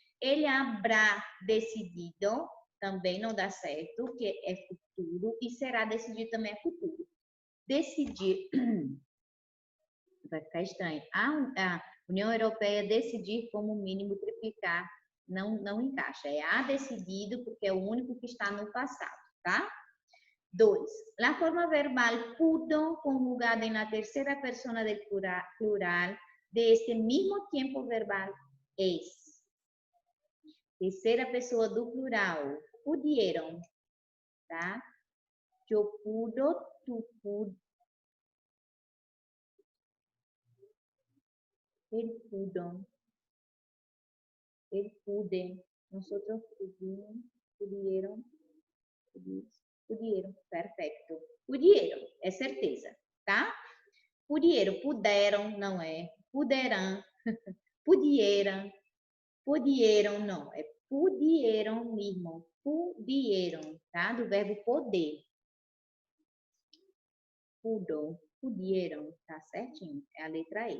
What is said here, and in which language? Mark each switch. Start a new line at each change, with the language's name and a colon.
Portuguese: Ele
Spanish: habrá decidido,
Portuguese: também não dá certo, porque é futuro, e será decidido também é futuro. Decidir, vai ficar estranho. A União Europeia decidir como mínimo triplicar, não encaixa. É há decidido, porque é o único que está no passado, tá? 2.
Spanish: La forma verbal pudo, conjugada en la tercera persona del plural de este mismo tiempo verbal, es.
Portuguese: Terceira pessoa do plural, pudieron, tá?
Spanish: Yo pudo, tu pudo, él pudo, él pude, nosotros pudimos, pudieron, pudieron, perfeito.
Portuguese: Pudieron, é certeza, tá? Pudieron, puderam, não é? Puderão, pudieram, pudieron, não, é pudieron mesmo, pudieron, tá? Do verbo poder. Pudo, pudieron, tá certinho? É a letra E.